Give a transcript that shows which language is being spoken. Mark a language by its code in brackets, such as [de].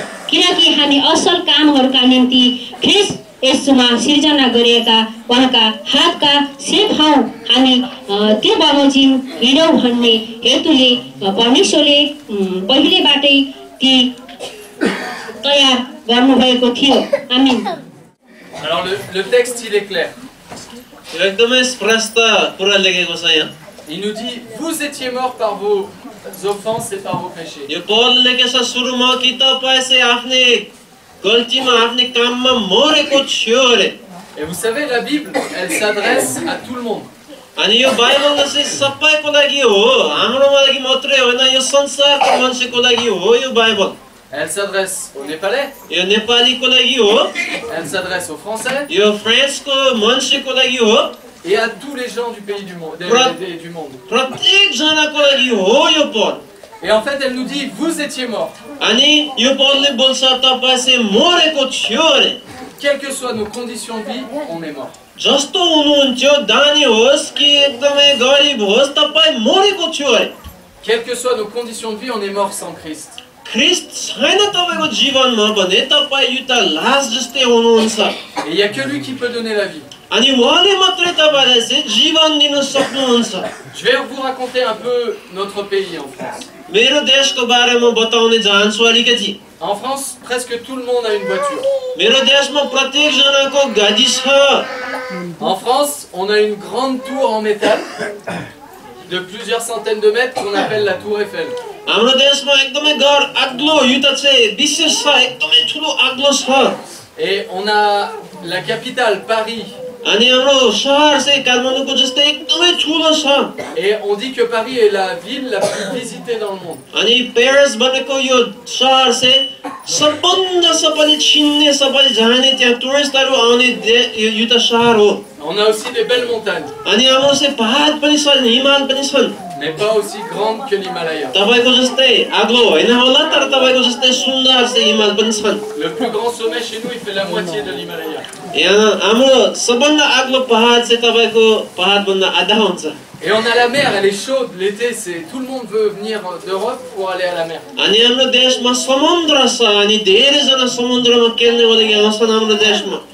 [ne] किनकि हामी असल कामहरूका निम्ति ख्रीष्ट येशूमा सिर्जना गरिएका उहाँका हातका शिल्प हौँ. हामी त्यो बमोजिम हिँडौँ भन्ने हेतुले परमेश्वरले पहिलेबाटै ती तयार गर्नुभएको थियो. आमीन. [fr] Alors le texte il est clair. [ne] एकदमै स्पष्ट कुरा लेखेको छ यहाँ. [fr] Il nous dit vous étiez morts par vos offenses et par vos péchés. [ne] यो पद लेखेको छ सुरुमा कि तपाईँ चाहिँ आफ्नै गल्तीमा आफ्नै काममा मरेको थियो अरे. [fr] Et vous savez, la Bible, elle s'adresse à tout le monde. [ne] अनि यो बाइबल चाहिँ सबैको लागि हो, हाम्रो लागि मात्रै होइन, यो संसारको मान्छेको लागि हो. यो Bible [fr] Elle s'adresse aux Népalais, [ne] यो नेपालीको लागि हो, [fr] elle s'adresse aux Français [ne] यो फ्रान्सको मान्छेको लागि हो, [fr] et à tous les gens du pays du monde. [ne] प्रत्येक जनाको लागि हो यो पद. [fr] Et en fait, elle nous dit vous étiez morts. [ne] अनि यो पदले बोल्छ तपाईँ चाहिँ मरेको थियो अरे. [fr] Quelles que soient nos conditions de vie, on est mort. [ne] जस्तो हुनुहुन्थ्यो, दानी होस् कि एकदमै गरिब होस्, तपाईँ मरेको थियो अरे. [fr] Quelles que soient nos conditions de vie, on est mort sans Christ. [ne] ख्रीष्ट छैन तपाईको जीवनमा भने तपाईँ यो त लास जस्तै हुनुहुन्छ. [fr] Et il n'y a que lui qui peut donner la vie. [ne] अनि उहाँले मात्रै तपाईलाई चाहिँ जीवन दिन सक्नुहुन्छ. [fr] Je vais vous raconter un peu notre pays en France. [ne] मेरो देशको बारेमा बताउने चाहन्छु अलिकति. [fr] En France, presque tout le monde a une voiture. [ne] मेरो देशमा प्रत्येक जनाको गाडी छ. [fr] En France, on a une grande tour en métal de plusieurs centaines de mètres qu'on appelle la tour Eiffel. [ne] हाम्रो देशमा एकदमै घर अग्लो, यो त चाहिँ विशेष छ, एकदमै ठुलो अग्लो छ. [fr] Et on a la capitale, Paris. [ne] अनि हाम्रो शहर चाहिँ काठमाडौँको जस्तै एकदमै ठुलो छ. [fr] Et on dit que Paris est la ville la plus visitée dans le monde. [ne] अनि पेरिस भनेको यो शहर चाहिँ सबभन्दा सबैले चिन्ने, सबैले जाने, त्यहाँ टुरिस्टहरू आउने यो त शहर हो. [fr] On On a aussi des belles montagnes, [ne] अनि हाम्रो चाहिँ पहाड पनि छन्, हिमाल पनि छन्। [fr] mais pas aussi grandes que l'Himalaya. [ne] तपाईको जस्तै आग्लो होइन होला, तर तपाईको जस्तै सुन्दर चाहिँ हिमाल पनि छन्। [fr] Le plus grand sommet chez nous, il fait la moitié de l'Himalaya. [ne] यहाँ हाम्रो सबभन्दा अग्लो पहाड चाहिँ तपाईको पहाडभन्दा आधा हुन्छ। [fr] Et on a la mer, elle est chaude. L'été, c'est tout le monde veut venir d'Europe pour aller à la mer. [ne] अनि हाम्रो देशमा समुद्र छ अनि धेरैजना समुद्रमा खेल्नेको लागि आउँछन् हाम्रो देशमा।